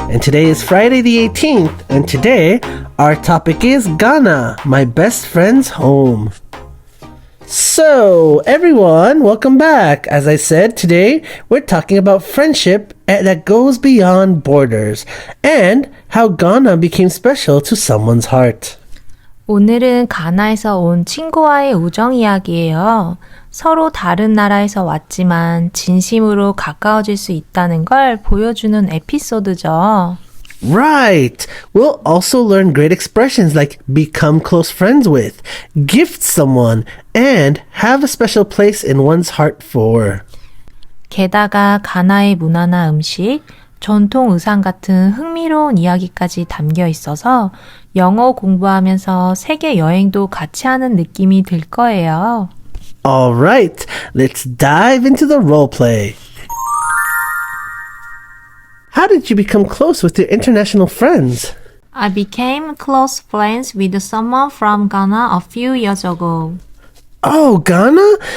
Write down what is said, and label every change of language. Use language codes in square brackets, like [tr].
[en] And today is Friday the 18th. And today our topic is Ghana, my best friend's home. So everyone, welcome back. As I said, today we're talking about friendship that goes beyond borders and how Ghana became special to someone's heart. [ko] 오늘은 가나에서 온 친구와의 우정 이야기예요. 서로 다른 나라에서 왔지만 진심으로 가까워질 수 있다는 걸 보여주는 에피소드죠. [en] Right. We'll also learn great expressions like become close friends with, gift someone, and have a special place in one's heart for. [ko] 게다가 가나의 문화나 음식, 전통 의상 같은 흥미로운 이야기까지 담겨 있어서 영어 공부하면서 세계 여행도 같이 하는 느낌이 들 거예요. [en] All right, let's dive into the role play. How did you become close with your international friends? I became close friends with someone from Ghana a few years ago. Oh, Ghana?